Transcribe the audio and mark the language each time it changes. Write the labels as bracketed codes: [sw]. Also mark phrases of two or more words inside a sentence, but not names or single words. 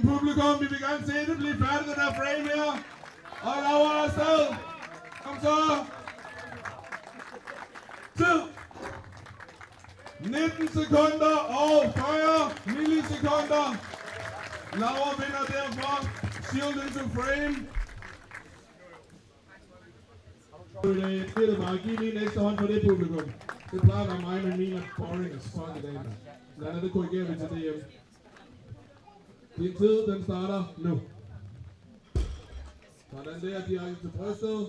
[da] Publikum, vi vil gerne se det blive færdigt, den her frame her. Og Laura er afsted. Kom så. Tid. 19 sekunder og 40 millisekunder. Laura vinder derfor. [en] Shield into frame. [da] Det er bare at give lige en ekstra hånd for det publikum. Det plejer at være mig med mine [en] boring as fuck [da] i dag. Sådan er det, korrigerer vi til DM. Din tid, den starter nu. Sådan der, direkte til brystet.